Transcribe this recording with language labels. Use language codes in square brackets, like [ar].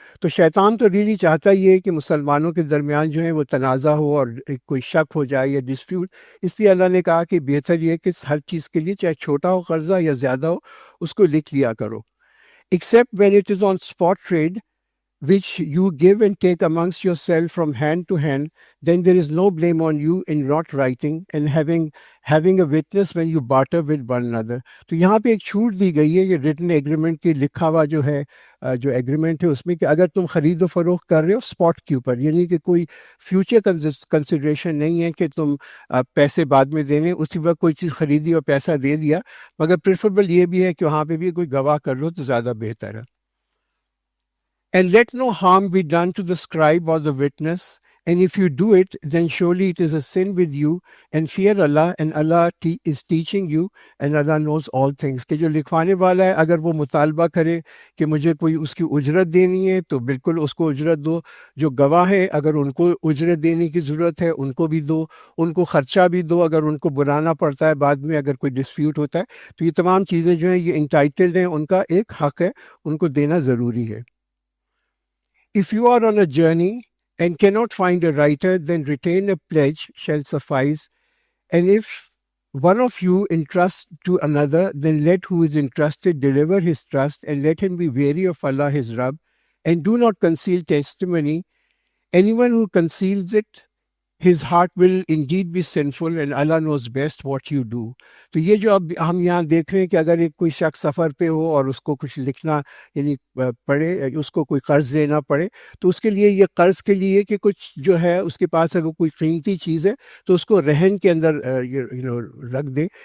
[ur] تو شیطان تو ریلی چاہتا ہی ہے کہ مسلمانوں کے درمیان جو ہے وہ تنازع ہو اور کوئی شک ہو جائے یا ڈسپیوٹ. اس لیے اللہ نے کہا کہ بہتر یہ ہے کہ ہر چیز کے لیے چاہے چھوٹا ہو قرضہ یا زیادہ ہو، اس کو لکھ لیا کرو. [en] Except when it is on spot trade, which you give and take amongst yourself from hand to hand, then there is no blame on you in not writing and having a witness when you barter with one another. [ur] تو یہاں پہ ایک چھوٹ دی گئی ہے یہ return agreement کی، لکھا ہوا جو ہے جو ایگریمنٹ ہے اس میں، کہ اگر تم خرید و فروخت کر رہے ہو اسپاٹ کے اوپر، یعنی کہ کوئی فیوچر کنسیڈریشن نہیں ہے کہ تم پیسے بعد میں دینے، اسی وقت کوئی چیز خریدی اور پیسہ دے دیا، مگر پریفریبل یہ بھی ہے کہ وہاں پہ بھی کوئی گواہ کر لو تو زیادہ بہتر ہے. [en] And let no harm be done to the scribe or the witness, and if you do it, then surely it is a sin with you, and fear Allah, and Allah is teaching you, and Allah knows all things. [ur] کہ جو لکھوانے والا ہے اگر وہ مطالبہ کرے کہ مجھے کوئی اس کی اجرت دینی ہے تو بالکل اس کو اجرت دو. جو گواہ ہے اگر ان کو اجرت دینے کی ضرورت ہے ان کو بھی دو، ان کو خرچہ بھی دو اگر ان کو بلانا پڑتا ہے بعد میں اگر کوئی ڈسپیوٹ ہوتا ہے. تو یہ تمام چیزیں جو ہیں یہ انٹائٹلڈ ہیں، ان کا ایک حق ہے، ان کو دینا ضروری ہے. [en] If you are on a journey and cannot find a writer, then retain a pledge shall suffice. And if one of you entrusts to another, then let who is entrusted deliver his trust, and let him be wary of Allah his Rabb, and do not conceal testimony. Anyone who conceals it, his heart will indeed be sinful, and Allah knows best what you do. [ur] تو یہ جو اب ہم یہاں دیکھ رہے ہیں کہ اگر ایک کوئی شخص سفر پہ ہو اور اس کو کچھ لکھنا یعنی پڑے، اس کو کوئی قرض دینا پڑے، تو اس کے لیے یہ قرض کے لیے کہ کچھ جو ہے اس کے پاس اگر کوئی قیمتی چیز ہے تو اس کو رہن کے اندر رکھ دے.